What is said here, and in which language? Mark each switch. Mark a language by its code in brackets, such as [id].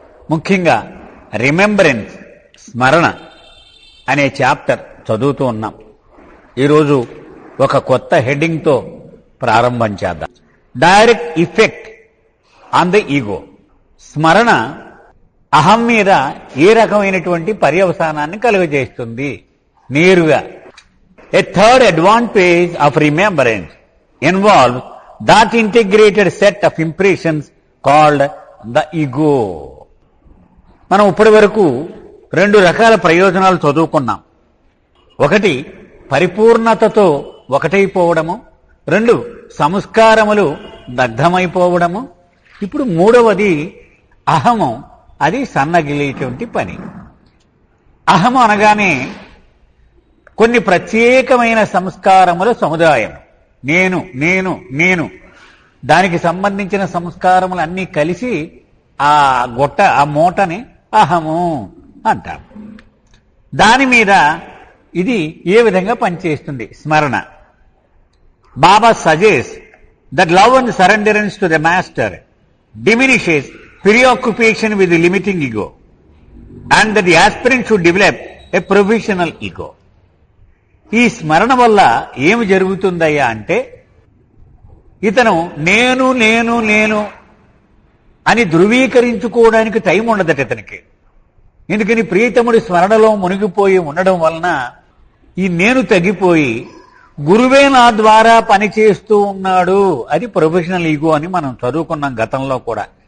[te] ముఖ్యంగా రిమెంబరెన్స్, స్మరణ అనే చాప్టర్ చదువుతూ ఉన్నాం. ఈరోజు ఒక కొత్త హెడ్డింగ్తో ప్రారంభం చేద్దాం. [en] Direct effect on the ego. [te] స్మరణ అహం మీద ఏ రకమైనటువంటి పర్యవసానాన్ని కలుగజేస్తుంది నేరుగా. [en] A third advantage of remembrance involves that integrated set of impressions called the ego. [te] మనం ఇప్పటి వరకు 2 రకాల ప్రయోజనాలు చదువుకున్నాం. ఒకటి పరిపూర్ణతతో ఒకటైపోవడము, 2 సంస్కారములు దగ్ధమైపోవడము. ఇప్పుడు మూడవది అహము, అది సన్నగిలేటువంటి పని. అహము అనగానే కొన్ని ప్రత్యేకమైన సంస్కారముల సముదాయం. నేను నేను నేను దానికి సంబంధించిన సంస్కారములన్నీ కలిసి ఆ మూటని అహము అంటారు. దాని మీద ఇది ఏ విధంగా పనిచేస్తుంది స్మరణ. [en] Baba suggest that love and surrenderance to the master diminishes preoccupation with the limiting ego and that the aspirant should develop a provisional ego. [te] ఈ స్మరణ వల్ల ఏమి జరుగుతుందయ్యా అంటే ఇతను నేను నేను నేను అని ధృవీకరించుకోవడానికి టైం ఉండదట ఇతనికి. ఎందుకని ప్రియతముడి స్మరణలో మునిగిపోయి ఉండడం వలన ఈ నేను తగ్గిపోయి గురువే నా ద్వారా పనిచేస్తూ ఉన్నాడు, అది ప్రొఫెషనల్ ఈగో అని మనం చదువుకున్నాం గతంలో కూడా.